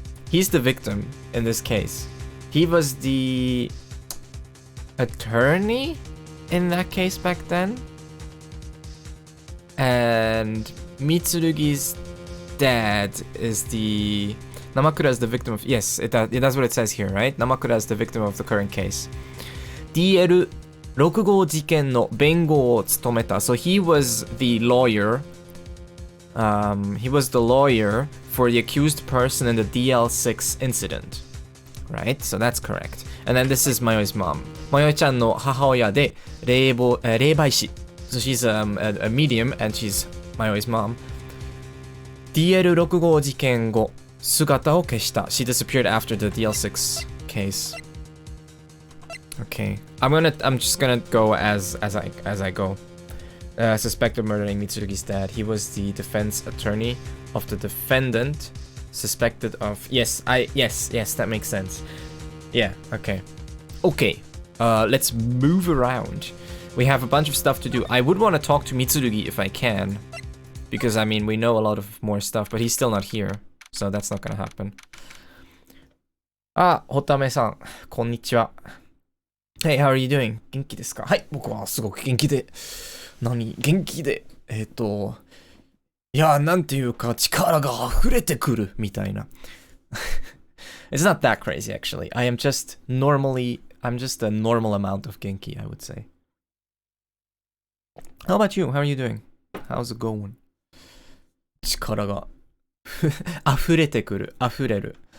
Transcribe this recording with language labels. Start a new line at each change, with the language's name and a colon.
English: He's the victim in this case. He was the attorney in that case back then. And Mitsurugi's dad is the... Namakura is the victim of... Yes, that's what it says here, right? Namakura is the victim of the current case.
Japanese: DL6 号事件の弁護を務めた.
English: So he was the lawyer. He was the lawyer for the accused person in the DL6 incident. Right? So that's correct. And then this is Mayoi's mom.
Japanese: Mayoi-chanの母親で霊媒師.
English: So she's a medium and she's Mayoi's mom.
Japanese: DL6 号事件後姿を消した.
English: She disappeared after the DL6 case. Okay. I'm just gonna go as I go. Suspected murdering Mitsurugi's dad. He was the defense attorney of the defendant. Suspected of... Yes, that makes sense. Yeah, okay. Okay, let's move around. We have a bunch of stuff to do. I would want to talk to Mitsurugi if I can. Because, I mean, we know a lot of more stuff, but he's still not here. So that's not gonna happen. Ah, Hotame-san. Konnichiwa. Hey, how are you doing?
Japanese: 元気ですか? はい、僕はすごく元気で。何？元気で。いや、なんていうか力が溢れてくるみたいな。
English: It's not that crazy actually. I'm just a normal amount of genki, I would say. How about you? How are you doing? How's it going?
Japanese: 力が溢れてくる。溢れる。